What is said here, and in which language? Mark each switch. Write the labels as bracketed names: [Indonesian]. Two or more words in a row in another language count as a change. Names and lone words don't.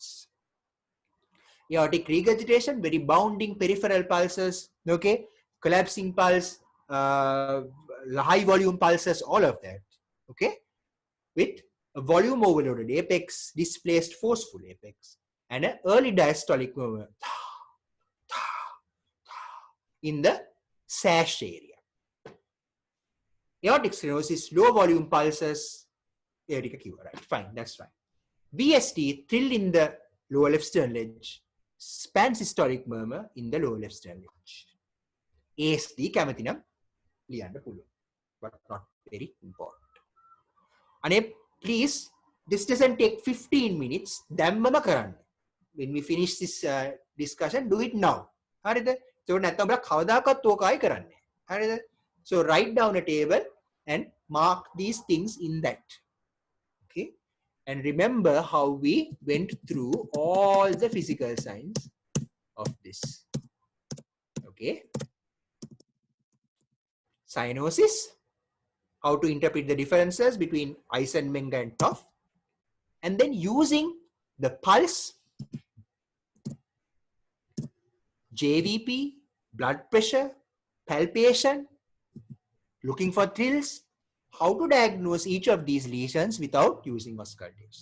[English] Aortic regurgitation, very bounding peripheral pulses, okay, collapsing pulse, high volume pulses, all of that, okay, with a volume overloaded apex, displaced forceful apex, and an early diastolic murmur in the sash area. Aortic stenosis, low volume pulses, aortic cure, right? Fine, that's fine. BST, thrill in the lower left sternal ledge, pansystolic murmur in the lower left sternal ledge. ASD, [Sinhala] කැමති නම් ලියන්න පුළුවන්, [English] but not very important. And please, this doesn't take 15 minutes. [Sinhala] දැම්මම කරන්න. [English] When we finish this discussion, do it now. [Sinhala] හරිද? So නැත්නම් ඔබලා කවදාකවත් ඕකයි කරන්නේ. හරිද? [English] So write down a table and mark these things in that. Okay? And remember how we went through all the physical signs of this. Okay? Cyanosis, how to interpret the differences between Eisenmenger and Toff, and then using the pulse, JVP, blood pressure, palpation, looking for thrills, how to diagnose each of these lesions without using auscultation.